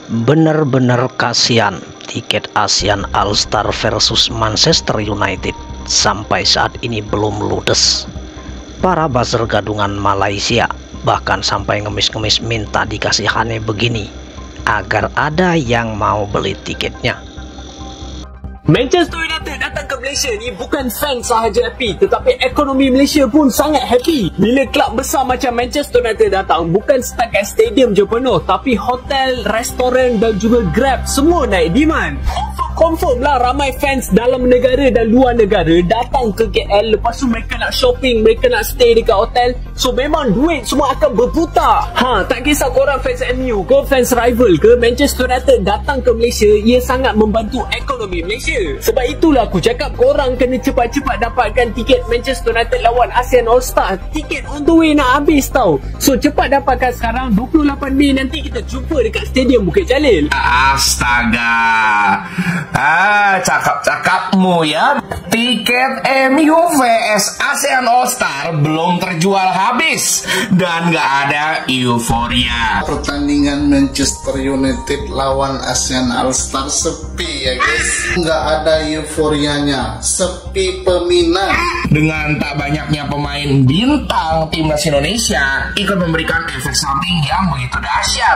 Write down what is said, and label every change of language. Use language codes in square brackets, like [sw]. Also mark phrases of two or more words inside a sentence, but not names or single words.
[id] Bener-bener kasihan tiket ASEAN All-Star versus Manchester United sampai saat ini belum ludes. Para buzzer gadungan Malaysia bahkan sampai ngemis-ngemis minta dikasihane begini agar ada yang mau beli tiketnya. [ms] Manchester United datang ke Malaysia ni bukan fans sahaja happy, tetapi ekonomi Malaysia pun sangat happy. Bila klub besar macam Manchester United datang, bukan setakat stadium je penuh, tapi hotel, restoran dan juga Grab semua naik demand. Confirm lah ramai fans dalam negara dan luar negara datang ke KL. Lepas tu mereka nak shopping, mereka nak stay dekat hotel. So memang duit semua akan berputar. Tak kisah korang fans MU ke, fans rival ke, Manchester United datang ke Malaysia, ia sangat membantu ekonomi Malaysia. Sebab itulah aku cakap korang kena cepat-cepat dapatkan tiket Manchester United lawan ASEAN All-Star. Tiket [en] on the way [ms] nak habis tau. So cepat dapatkan sekarang. 28 Mei nanti kita jumpa dekat Stadium Bukit Jalil. Astaga, cakap-cakapmu ya. [id] Tiket MU vs ASEAN All-Star belum terjual habis dan gak ada euforia. Pertandingan Manchester United lawan ASEAN All-Star sepi ya guys. Nggak ada euforianya, sepi peminat. Dengan tak banyaknya pemain bintang timnas Indonesia ikut memberikan efek samping yang begitu dahsyat.